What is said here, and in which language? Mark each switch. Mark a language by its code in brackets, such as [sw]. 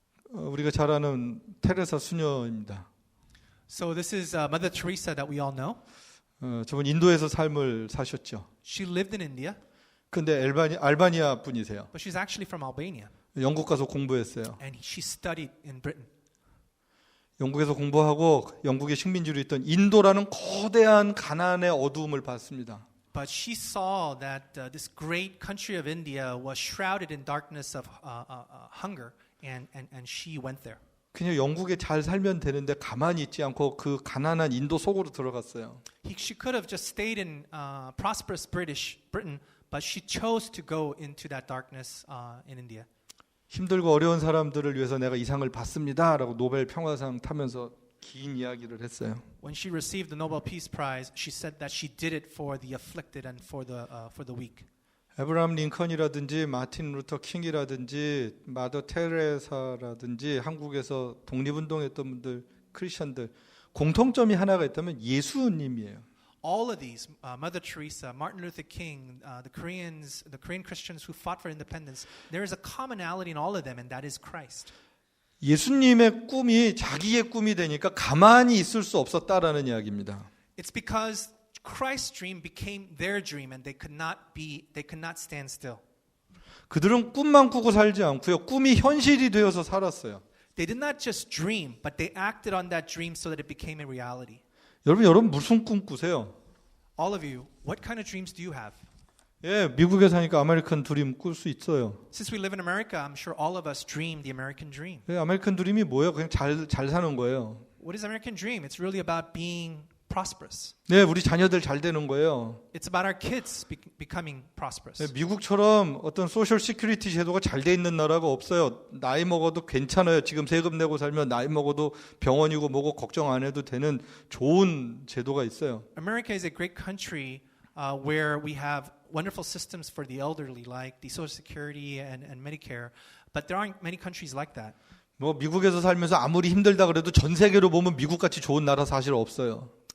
[ko] 우리가 잘 아는 테레사 수녀입니다. [en] So this is Mother Teresa that we all know. [ko] 저분 인도에서 삶을 사셨죠. [en] She lived in India, [ko] 근데 알바니아 분이세요. [en] but she's actually from Albania, [ko] 영국 가서 공부했어요. [en] and she studied in Britain. [ko] 영국에서 공부하고 영국의 식민지로 있던 인도라는 거대한 가난의 어두움을 봤습니다. [en] But she saw that this great country of India was shrouded in darkness of hunger, and she went there. [ko] 그냥 영국에 잘 살면 되는데 가만히 있지 않고 그 가난한 인도 속으로 들어갔어요. [en] She could have just stayed in prosperous Britain, but she chose to go into that darkness in India. [ko] 힘들고 어려운 사람들을 위해서 내가 이 상을 받습니다라고 노벨 평화상 타면서 긴 이야기를 했어요. [en] When she received the Nobel Peace Prize, she said that she did it for the afflicted and for the weak. [ko] 에브라함 링컨이라든지 마틴 루터 킹이라든지 마더 테레사라든지 한국에서 독립운동했던 분들, 크리스천들 공통점이 하나가 있다면 예수님이에요. [en] All of these, Mother Teresa, Martin Luther King, the Korean Christians who fought for independence, there is a commonality in all of them, and that is Christ. [ko] 예수님의 꿈이 자기의 꿈이 되니까 가만히 있을 수 없었다라는 이야기입니다. [en] It's because Christ's dream became their dream, and they could not stand still. [ko] 그들은 꿈만 꾸고 살지 않고요. 꿈이 현실이 되어서 살았어요. [en] They did not just dream, but they acted on that dream so that it became a reality. [ko] 여러분 무슨 꿈 꾸세요? [en] All of you, what kind of dreams do you have? [ko] 예, 미국에 사니까 아메리칸 드림 꿀 수 있어요. [en] Since we live in America, I'm sure all of us dream the American dream. [ko] 예, 아메리칸 드림이 뭐예요? 그냥 잘 사는 거예요. [en] What is American dream? It's really about being prosperous. [ko] 네, 우리 자녀들 잘 되는 거예요. [en] It's about our kids becoming prosperous. [ko] 네, 미국처럼 어떤 소셜 시큐리티 제도가 잘 돼 있는 나라가 없어요. 나이 먹어도 괜찮아요. 지금 세금 내고 살면 나이 먹어도 병원이고 뭐고 걱정 안 해도 되는 좋은 제도가 있어요. [en] America is a great country where we have wonderful systems for the elderly, like the Social Security and Medicare. But there aren't many countries like that. [ko] 뭐 미국에서 살면서 아무리 힘들다 그래도 전 세계로 보면 미국같이 좋은 나라 사실 없어요.